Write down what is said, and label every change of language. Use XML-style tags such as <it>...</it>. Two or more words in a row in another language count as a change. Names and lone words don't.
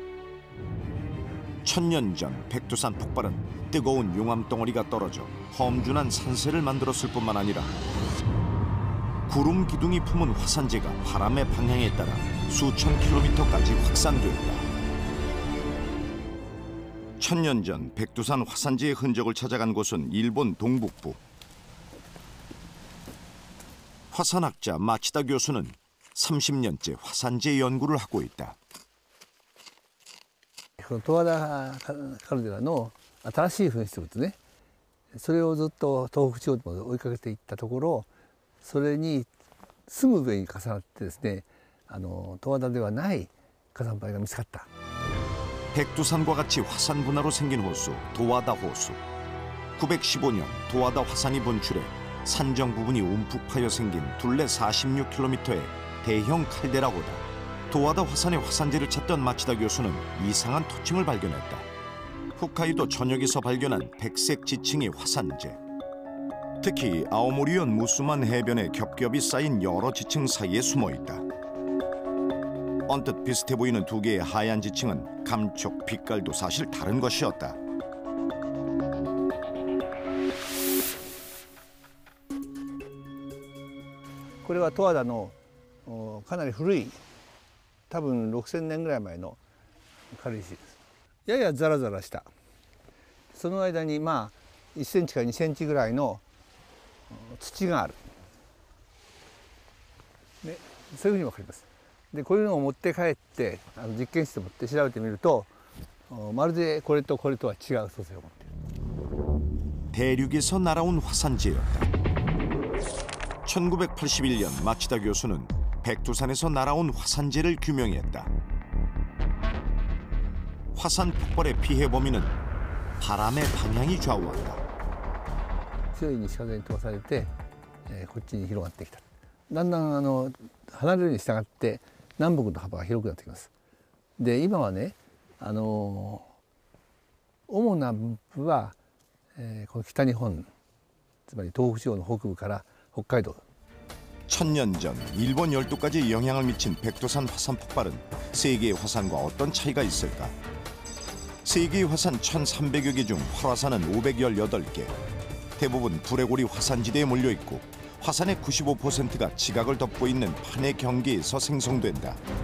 <ko>천년 전 백두산 폭발은 뜨거운 용암덩어리가 떨어져 험준한 산세를 만들었을 뿐만 아니라 구름 기둥이 품은 화산재가 바람의 방향에 따라 수천 킬로미터까지 확산되었다. 천년 전 백두산 화산재의 흔적을 찾아간 곳은 일본 동북부. 화산학자 마치다 교수는 30년째 화산재 연구를 하고 있다.</ko> <ja>十和田カルデラの新しい噴出物ね、それをずっと東北地方まで追いかけていったところ、それにすぐ上に重なってですね、十和田ではない火山灰が見つかった。</ja> <ko>백두산과 같이 화산 분화로 생긴 호수 도와다 호수. 915년 도와다 화산이 분출해 산정 부분이 움푹 파여 생긴 둘레 46km의 대형 칼데라호다. 도와다 화산의 화산재를 찾던 마치다 교수는 이상한 토층을 발견했다. 홋카이도 전역에서 발견한 백색 지층의 화산재. 특히 아오모리현 무스만 해변에 겹겹이 쌓인 여러 지층 사이에 숨어있다. 언뜻 비슷해 보이는 두 개의 하얀 지층은 감촉, 빛깔도 사실 다른 것이었다.</ko> <ja>これは十和田のかなり古い、多分6000年ぐらい前の軽石です。ややザラザラした、その間にまあ1センチから2センチぐらいの土がある、ね、そういうふうに分かります。でこういうのを持って帰って実験室で持って調べてみると、まるでこれとこれとは違う素性を持っている。</ja> <ko>대륙에서 날아온 화산재였다. 1981년 마치다 교수는 백두산에서 날아온 화산재를 규명했다. 화산 폭발의 피해 범위는 바람의 방향이 좌우한다.</ko> <ja>強い西風に飛ばされて、こっちに広がってきた。だんだん離れるに従って南北の幅が広くなってきます。で今はね、主な分布は、この北日本、つまり東北地方の北部から北海道。</ja> <ko>천년 전 일본 열도까지 영향을 미친 백두산 화산 폭발은 세계의 화산과 어떤 차이가 있을까? 세계의 화산 1,300여 개 중 활화산은 518개. 대부분 불레고리 화산지대에 몰려있고 화산의 95%가 지각을 덮고 있는 판의 경계에서 생성된다.</ko>